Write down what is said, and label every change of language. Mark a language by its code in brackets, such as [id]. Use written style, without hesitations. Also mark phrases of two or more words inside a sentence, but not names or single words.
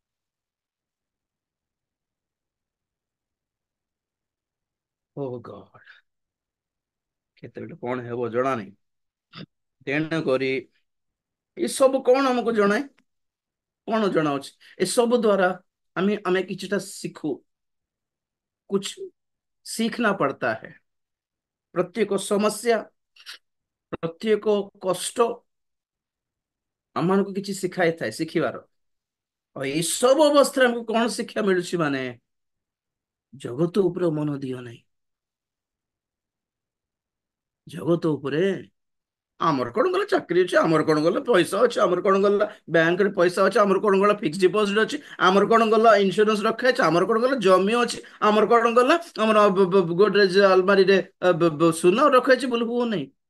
[en] oh god, [or] କେତେବେଳେ କଣ ହେବ ଜଣା ନାହିଁ। ତେଣୁ କରି ଏସବୁ କଣ ଆମକୁ ଜଣାଏ, କଣ ଜଣାଉଛି? ଏସବୁ ଦ୍ଵାରା ଆମେ କିଛିଟା ଶିଖୁ, [hi] कुछ सीखना पड़ता है। [or] ପ୍ରତ୍ୟେକ ସମସ୍ୟା, ପ୍ରତ୍ୟେକ କଷ୍ଟ ଆମମାନଙ୍କୁ କିଛି ଶିଖାଇଥାଏ, ଶିଖିବାର। ଆଉ ଏସବୁ ଅବସ୍ଥାରେ ଆମକୁ କଣ ଶିକ୍ଷା ମିଳୁଛି, ମାନେ ଜଗତ ଉପରେ ମନ ଦିଅ ନାହିଁ, ଜଗତ ଉପରେ ଆମର କଣ ଗଲା ଚାକିରି ଅଛି, ଆମର କଣ ଗଲା ପଇସା ଅଛି, ଆମର କଣ ଗଲା ବ୍ୟାଙ୍କରେ ପଇସା ଅଛି, ଆମର କଣ ଗଲା [en] fixed deposit [or] ଅଛି, ଆମର କଣ ଗଲା ଇନ୍ସୁରାନ୍ସ ରଖା ଅଛି, ଆମର କଣ ଗଲା ଜମି ଅଛି, ଆମର କଣ ଗଲା ଆମର ଗୋଡରେଜ ଆଲମାରିରେ ସୁନା ରଖାଯାଇଛି ବୋଲି ହୁଅ ନାହିଁ।